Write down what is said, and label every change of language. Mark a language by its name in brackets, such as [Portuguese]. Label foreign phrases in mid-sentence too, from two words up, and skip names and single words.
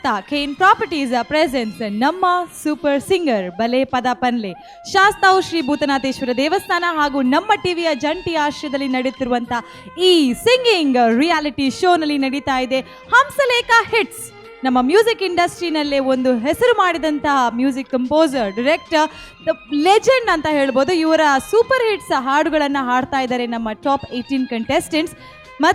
[Kannada] ಕೇನ್ ಪ್ರಾಪರ್ಟೀಸ್ ಪ್ರೆಸೆನ್ಸ್ ನಮ್ಮ ಸೂಪರ್ ಸಿಂಗರ್ ಬಲೆ ಪದ ಪನ್ಲೆ. ಶಾಸ್ತಾವು ಶ್ರೀ ಭೂತನಾಥೇಶ್ವರ ದೇವಸ್ಥಾನ ಹಾಗೂ ನಮ್ಮ ಟಿವಿಯ ಜಂಟಿ ಆಶ್ರಯದಲ್ಲಿ ನಡೆಯುತ್ತಿರುವಂಥ ಈ [English] singing reality show [Kannada] ನಡೀತಾ ಇದೆ ಹಂಸಲೇಖ ಹಿಟ್ಸ್. ನಮ್ಮ [English] music industry [Kannada] ಒಂದು ಹೆಸರು ಮಾಡಿದಂತಹ [English] music composer, director, the legend [Kannada] ಅಂತ ಹೇಳ್ಬೋದು. ಇವರ [English] super hits [Kannada] ಹಾಡುಗಳನ್ನು ಹಾಡ್ತಾ ಇದ್ದಾರೆ ನಮ್ಮ [English] top 18 contestants.